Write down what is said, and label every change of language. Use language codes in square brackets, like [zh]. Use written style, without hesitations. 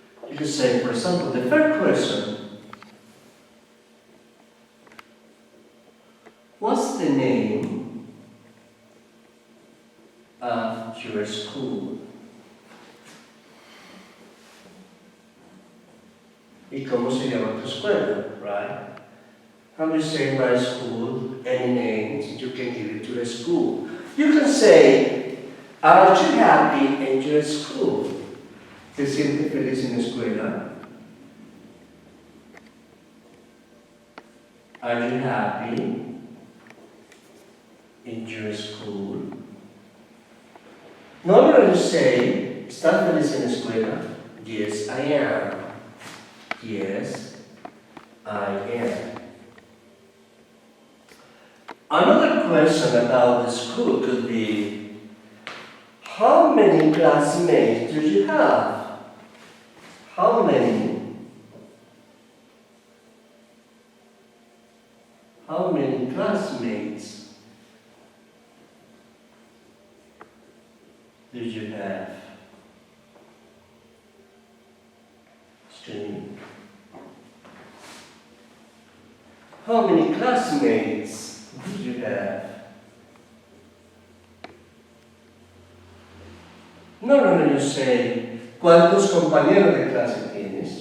[en] You could say, for example, the first question, what's the name of your school? [es] ¿Y cómo se llama tu escuela, right? [en] How do you say my school, any names, you can give it to the school. You can say, are you happy in your school? [es] ¿Te sientes feliz en la escuela? [en] Are you happy in your school? Normally you say, [es] ¿estás feliz en la escuela? [en] Yes, I am. Yes, I am. Another question about the school could be, how many classmates do you have? How many classmates do you have? Student. How many classmates do you have? No, you say, [es] ¿cuántos compañeros de clase tienes?